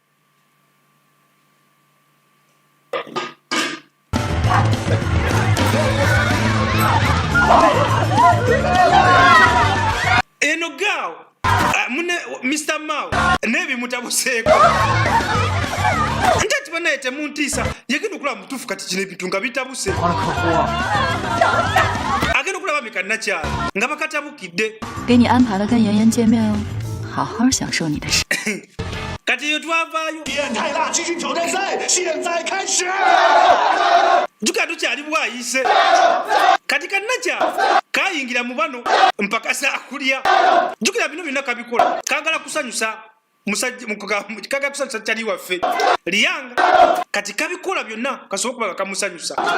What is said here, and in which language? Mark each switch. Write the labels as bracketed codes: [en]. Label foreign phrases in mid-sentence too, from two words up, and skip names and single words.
[lg] Eno gaawo mune Mr. Mao n'ebimutabuseeko nti bannaye temuntiisa yagenda okulaba mutuufu kati kino ebintu nga bitabuse. Agenda okulaba bami kannakyala nga bakatabukidde. [zh] 给你安排了跟妍妍见面哦，好好享受你的事。 [lg] kati eyo twavaayo [zh] 变态大集训挑战赛现在开始。 [lg] jjukira tukyali bwayise kati kannakyala kayingira mu bano mpaka saakulya. Jjukira bino byonna kabikola kagala kusanyusa kyali waffe Liang kati kabikola byonna kasobola okuba nga kamusanyusa.